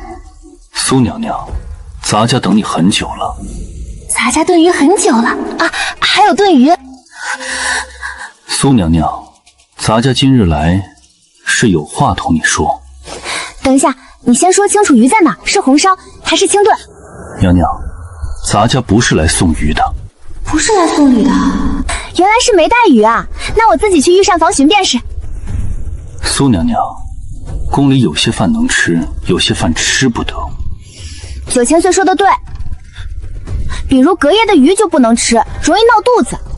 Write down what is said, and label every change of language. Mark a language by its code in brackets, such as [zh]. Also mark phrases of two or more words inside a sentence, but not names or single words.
[zh] 蘇娘娘，咱家等你很久了。咱家燉魚很久了啊，還有燉魚。蘇娘娘，咱家今日來是有話同你說。等一下，你先說清楚魚在哪，是紅燒還是清燉？娘娘，咱家不是來送魚的。不是来送禮的，原来是没帶魚啊，那我自己去御膳房尋便是。蘇娘娘，宮裡有些飯能吃，有些飯吃不得。 9000歲說的對，比如隔夜的魚就不能吃，容易鬧肚子。